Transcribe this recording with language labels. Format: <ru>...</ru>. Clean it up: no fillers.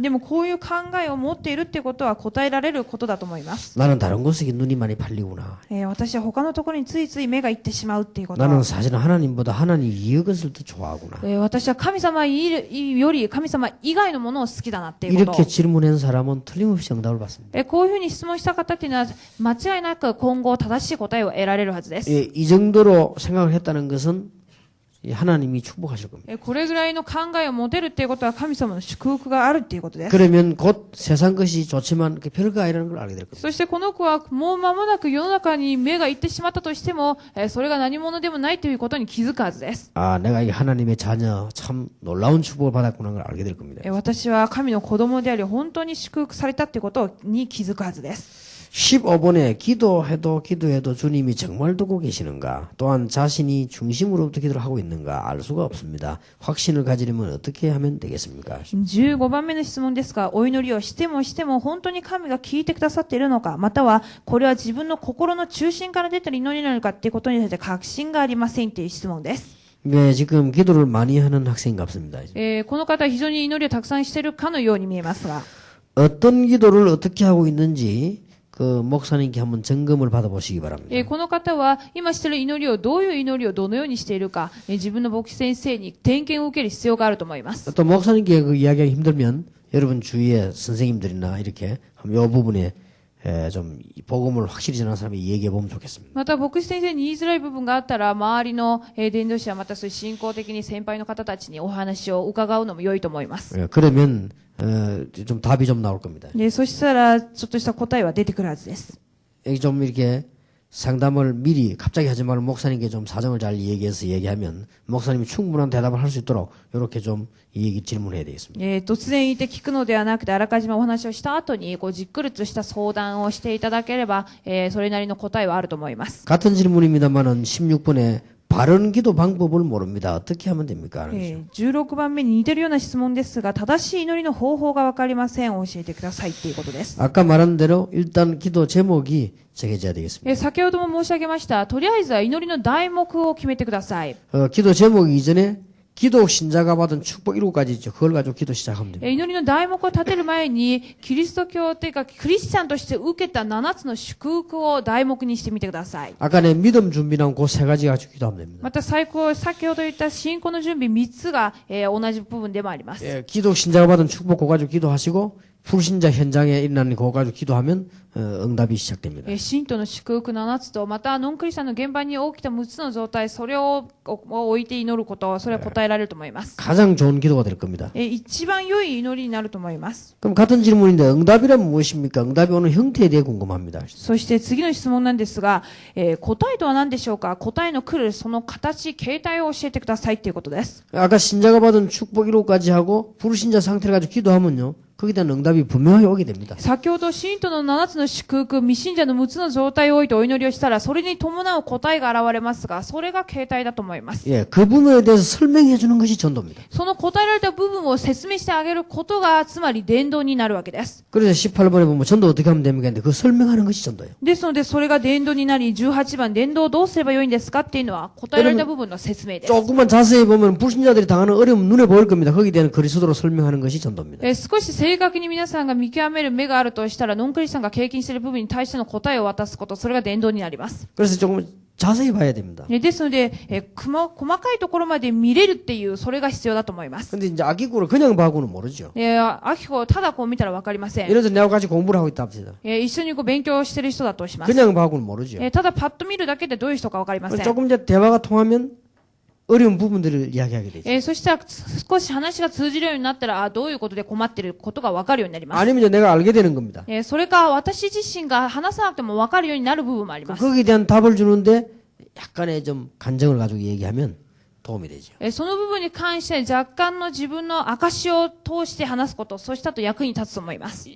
<ja>でもこういう考えを持っているってことは答えられることだと思います。</ja> <ko>나는 다른 곳에 눈이 많이 팔리구나.</ko> <ja>私は他のところについつい目がいってしまうっていうこと。</ja> <ko>나는 사실은 하나님보다 하나님 이것을 더 좋아하구나.</ko> <ja>私は神様より神様以外のものを好きだなっていうこと。</ja> <ko>이렇게 질문한 사람은 틀림없이 응답을 받습니다.</ko> <ja>こういうふうに質問した方っていうのは間違いなく今後正しい答えを得られるはずです。</ja> <ko>이 정도로 생각을 했다는 것은 하나님이 축복하실 겁니다.</ko> <ja>これぐらいの考えを持てるっていうことは神様の祝福があるっていうことです。</ja> <ko>그러면 곧 세상 것이 좋지만 그 별거 아니라는 걸 알게 될 겁니다.</ko> <ja>そしてこの子はもう間もなく世の中に目がいってしまったとしても、それが何者でもないということに気づくはずです。</ja> <ko>아, 내가 이 하나님의 자녀 참 놀라운 축복을 받았구나 걸 알게 될 겁니다.</ko> <ja>私は神の子供であり本当に祝福されたっていうことに気づくはずです。</ja> <ko>15번에 기도해도 주님이 정말 듣고 계시는가, 또한 자신이 중심으로부터 기도를 하고 있는가 알 수가 없습니다. 확신을 가지려면 어떻게 하면 되겠습니까?</ko> <ja>15番目の質問ですが、お祈りをしても本当に神が聞いてくださっているのか、またはこれは自分の心の中心から出ている祈りなのかっていうことに対して確信がありませんという質問です。</ja> <ko>네, 지금 기도를 많이 하는 학생 같습니다.</ko> <ja>この方は非常に祈りをたくさんしているかのように見えますが、</ja> <ko>어떤 기도를 어떻게 하고 있는지 그 목사님께 한번 점검을 받아보시기 바랍니다.</ko> <ja>この方は今している祈りをどういう祈りをどのようにしているか、自分の牧師先生に点検を受ける必要があると思います。</ja> <ko>또 목사님께 그 이야기하기 힘들면 여러분 주위에 선생님들이나 이렇게 이 부분에 좀 복음을 확실히 전하는 사람이 얘기해 보면 좋겠습니다.</ko> <ja>また牧師先生に言いづらい部分があったら、周りの伝道者またそういう信仰的に先輩の方たちにお話を伺うのも良いと思います。</ja> <ko>그러면 좀 답이 좀 나올 겁니다.</ko> <ja>そしたらちょっとした答えは出てくるはずです。</ja> <ko>좀 이렇게 상담을 미리 갑자기 하지 말고 목사님께 좀 사정을 잘 얘기하면 목사님이 충분한 대답을 할 수 있도록 이렇게 좀 질문해야 되겠습니다.</ko> <ja>突然言って聞くのではなくて、あらかじめお話をした後にじっくりとした相談をしていただければ、それなりの答えはあると思います。</ja> <ko>같은 질문입니다만은 16번에 바른 기도 방법을 모릅니다. 어떻게 하면 됩니까?</ko> <ja>16番目に似てるような質問ですが、正しい祈りの方法がわかりません。教えてくださいっていうことです。</ja> <ko>아까 말한 대로 일단 기도 제목이 정해져야 되겠습니다.</ko> <ja>先ほども申し上げました。とりあえずは祈りの題目を決めてください。</ja> <ko>기도 제목이 이전에 기독 신자가 받은 축복 7가지 있죠. 그걸 가지고 기도 시작하면 됩니다.</ko> <ja>祈りの題目を立てる前に、キリスト教というかクリスチャンとして受けた7つの祝福を題目にしてみてください。</ja> <ko>아까 내 믿음 준비랑 그 3가지 가지고 기도하면 됩니다.</ko> <ja>また先ほど言った信仰の準備3つが、同じ部分でもあります。</ja> <ko>기독 신자가 받은 축복 그거 가지고 기도하시고 불신자 현장에 일어나는 그거 가지고 기도하면 응답이 시작됩니다.</ko> <ja>信徒の祝福7つと、またノンクリスチャンの現場に起きた6つの状態、それを置いて祈ること、それは答えられると思います。</ja> <ko>가장 좋은 기도가 될 겁니다.</ko> <ja>一番良い祈りになると思います。</ja> <ko>그럼 같은 질문인데 응답이란 무엇입니까? 응답이 오는 형태에 대해 궁금합니다.</ko> <ja>そして次の質問なんですが、答えとは何でしょうか。答えの来るその形、形態を教えてくださいということです。</ja> <ko>아까 신자가 받은 축복 1호까지 하고 불신자 상태를 가지고 기도하면요. 거기에 대한 응답이 분명하게 오게 됩니다.</ko> <ja>先ほど信徒の7つの祝福、未信者の6つの状態を置いてお祈りをしたら、それに伴う答えが現れますが、それが形態だと思います。</ja> <ko>예, 그 부분에 대해서 설명해 주는 것이 전도입니다.</ko> <ja>その答えられた部分を説明してあげることが、つまり伝道になるわけです。</ja> <ko>그래서 18번에 보면 전도 어떻게 하면 됩니까? 근데 그 설명하는 것이 전도예요.</ko> <ja>ですので、それが伝道になり、18番、伝道をどうすればよいんですかっていうのは、答えられた部分の説明です。</ja> <ko>조금만 자세히 보면 불신자들이 당하는 어려움 눈에 보일 겁니다. 거기에 대한 그리스도로 설명하는 것이 전도입니다.</ko> <ja>少し正確に皆さんが見極める目があるとしたら、ノンクリスチャンが経験している部分に対しての答えを渡すこと、それが伝道になります。</ja> <ko>그래서 조금 자세히 봐야 됩니다.</ko> <ja>ですので、細かいところまで見れるっていう、それが必要だと思います。</ja> <ko>근데 이제 아기꾸를 그냥 봐고는 모르죠.</ko> <ja>アキコをただこう見たらわかりません。</ja> <ko>예를 들어 내가 같이 공부를 하고 있다 합시다.</ko> <ja>一緒に勉強している人だとします。</ja> <ko>그냥 봐고는 모르죠.</ko> <ja>ただパッと見るだけでどういう人かわかりません。</ja> <ko>조금 이제 대화가 통하면 어려운 부분들을 이야기하게 되죠.</ko> <ja>そしたら少し話が通じるようになったら、どういうことで困っていることがわかるようになります。</ja> <ko>아니면 이제 내가 알게 되는 겁니다.</ko> <ja>それか私自身が話さなくてもわかるようになる部分もあります。</ja> <ko>거기에 대한 답을 주는데 약간의 좀 간증을 가지고 얘기하면 도움이 되죠.</ko> <ja>その部分に関して若干の自分の証を通して話すこと、そうしたと役に立つと思います。</ja>